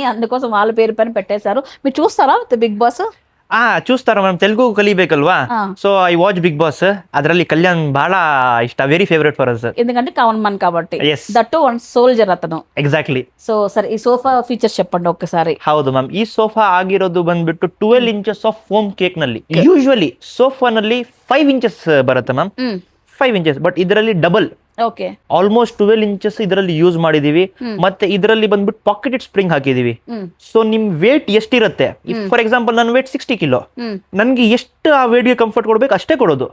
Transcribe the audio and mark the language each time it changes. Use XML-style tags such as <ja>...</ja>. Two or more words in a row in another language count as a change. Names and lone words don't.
<te>అందుకోసం వాళ్ళ పేరు పైన పెట్టేశారు. మీరు చూస్తారా బిగ్ బాస్? చూస్తారా, మనం తెలుగు కలిಬೇಕಲ್ವಾ.</te> <en>So I watch Big Boss, ಅದರಲ್ಲಿ కళ్యాణ్</en> <kn>ಬಹಳ ಇಷ್ಟ,</kn> <en>very favorite for us.</en> <te>ఎందుకంటే</te> <en>common man</en> <te>కాబట్టి.</te> <en>that one soldier</en> <te>అతను. ఎగ్జాక్ట్లీ. సో సరే, ఈ</te> <en>sofa features</en> <te>చెప్పండి ఒక్కసారి.</te> <kn>ಹೌದು ಮ್ಯಾಮ್, ಈ ಸೋಫಾ ಆಗಿರೋದು ಬಂದ್ಬಿಟ್ಟು 12 inches</kn> <en>of foam cake</en> <kn>ನಲ್ಲಿ. ಯೂಶುವಲಿ ಸೋಫಾ ನಲ್ಲಿ 5 inches ಬರುತ್ತೆ ಮ್ಯಾಮ್, 5 inches. ಬಟ್ ಇದರಲ್ಲಿ ಡಬಲ್, ಓಕೆ, ಆಲ್ಮೋಸ್ಟ್ 12 inches ಇದರಲ್ಲಿ ಯೂಸ್ ಮಾಡಿದೀವಿ. ಮತ್ತೆ ಇದರಲ್ಲಿ ಬಂದ್ಬಿಟ್ಟು</kn> <en>pocketed spring</en> <kn>ಹಾಕಿದೀವಿ. ಸೊ ನಿಮ್ ವೇಟ್ ಎಷ್ಟಿರುತ್ತೆ,</kn> <en>for example</en> <kn>ನನ್ನ ವೇಟ್ 60 kilo, ನನ್ಗೆ ಎಷ್ಟು ಆ ವೇಟ್ ಗೆ ಕಂಫರ್ಟ್ ಕೊಡ್ಬೇಕು ಅಷ್ಟೇ ಕೊಡೋದು.</kn>